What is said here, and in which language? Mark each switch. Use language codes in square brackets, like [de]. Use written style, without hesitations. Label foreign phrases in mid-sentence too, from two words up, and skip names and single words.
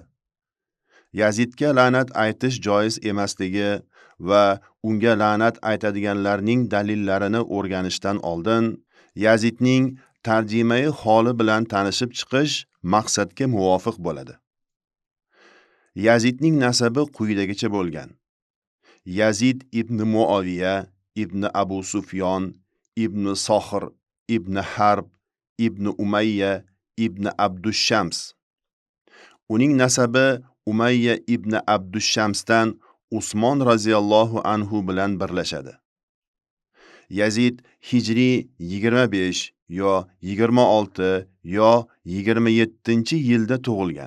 [uz] Yazidga la'nat aytish joiz emasligi va unga la'nat aytadiganlarning dalillarini o'rganishdan oldin Yazidning tarjimai holi bilan tanishib chiqish maqsadga muvofiq bo'ladi. Yazidning nasabi quyidagicha bo'lgan. Yazid ibn Muaviya ibn Abu Sufyon ibn Sohir ibn Harb ibn Umayya ibn Abdushams. Uning nasabi Umayya ibn Abdushamsdan Usmon [ar] رضي الله عنه [uz] bilan birlashadi. Yazid hijriy 25 yo 26 yo 27-yilda tug'ilgan.